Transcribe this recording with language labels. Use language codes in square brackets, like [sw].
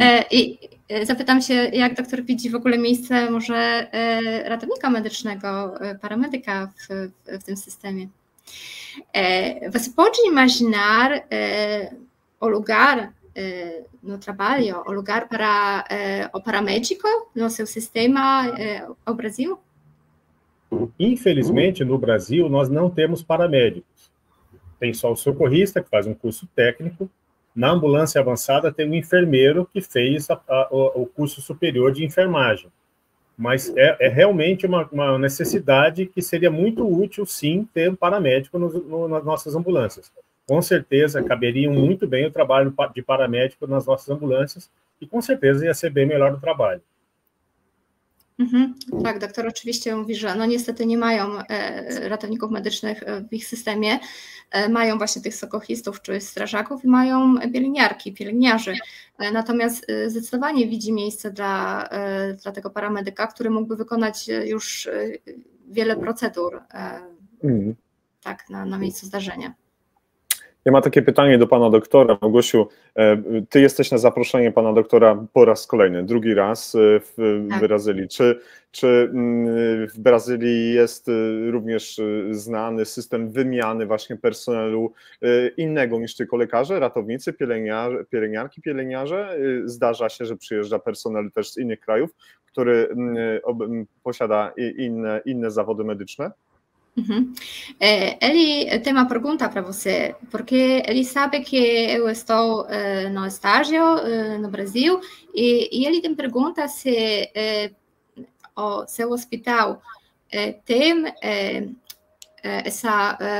[pl] I zapytam się, jak doktor widzi w ogóle miejsce może ratownika medycznego, paramedyka w tym systemie? [pt] Você pode imaginar o lugar no trabalho, o lugar para o paramédico no seu sistema ao Brasil? Infelizmente, no Brasil, nós não temos paramédicos. Tem só o socorrista, que faz um curso técnico. Na ambulância avançada, tem um enfermeiro que fez o curso superior de enfermagem. Mas é realmente uma necessidade que seria muito útil, sim, ter um paramédico nas nossas ambulâncias. Com certeza, caberia muito bem o trabalho de paramédico nas nossas ambulâncias i com certeza ia ser bem melhor o trabalho. [pl] Tak, doktor oczywiście mówi, że no niestety nie mają ratowników medycznych w ich systemie, mają właśnie tych sokochistów czy strażaków i mają pielęgniarki, pielęgniarzy. Natomiast zdecydowanie widzi miejsce dla tego paramedyka, który mógłby wykonać już wiele procedur tak, na miejscu zdarzenia. Ja mam takie pytanie do pana doktora. Małgosiu, ty jesteś na zaproszenie pana doktora po raz kolejny, drugi raz w Brazylii. Czy w Brazylii jest również znany system wymiany właśnie personelu innego niż tylko lekarze, ratownicy, pielęgniarki, pielęgniarze? Zdarza się, że przyjeżdża personel też z innych krajów, który posiada inne zawody medyczne? [pt] Ele tem uma pergunta para você, porque ele sabe que eu estou no estágio no Brasil e ele tem pergunta se o seu hospital tem essa